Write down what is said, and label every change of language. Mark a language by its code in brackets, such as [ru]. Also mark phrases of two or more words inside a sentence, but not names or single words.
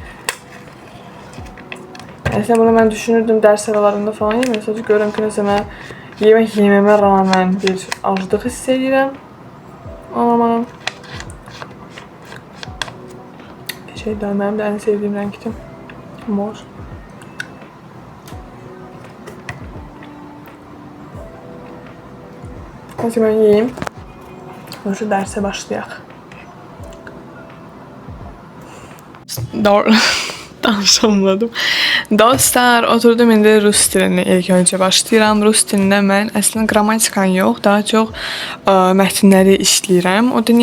[az] Əslində bunu mən düşünürdüm dərs aralarında falan yeməyəm. Sadəcə görürəm ki, nəsə mən yemək yeməmə rağmen bir aclıq hiss edirəm. Aman. Bir şey daha, mənim də ən sevdiyim rəngdir. [tr] Mor. Neyse ben yiyeyim. Şu derse başlayaq. Doğru. Danışamadım. [az] Dostlar, oturdum indi rus dilini ilk öncə başlayıram. Rus dilində mən əslində qrammatikan yox, daha çox mətnləri işləyirəm. O da niyə?